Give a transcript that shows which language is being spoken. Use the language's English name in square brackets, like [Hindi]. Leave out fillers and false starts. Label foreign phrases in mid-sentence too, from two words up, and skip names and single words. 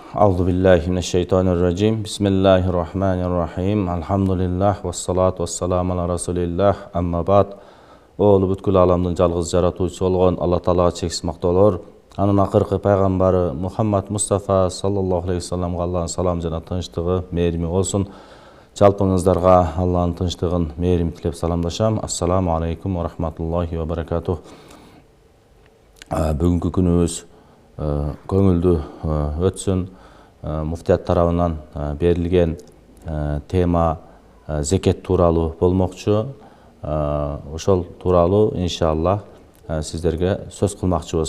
[Arabic] أعوذ بالله من الشيطان الرجيم بسم الله الرحمن الرحيم. الحمد لله والصلاة والسلام على رسول الله. أما بعد. [Kyrgyz] Олу бүткүл аламдын жалгыз жаратуучусу болгон Алла Таалага чексиз мактоолор. Анын акыркы пайгамбары Мухаммад Мустафа [Arabic] صلى الله عليه [Kyrgyz] вассаламга Аллахтын салам жана тынчтыгы, мээрими болсун. Жалпыңыздарга Аллахтын тынчтыгын, мээрими тилеп саламдашам. [Arabic] السلام عليكم ورحمة الله وبركاته. [Kyrgyz] Бүгүнкү күнүбүз көңүлдүү өтсүн. Муфтият тарабынан берилген тема зекет тууралуу болмокчу. Ошол тууралуу иншаллах сиздерге сөз кылмакчыбыз.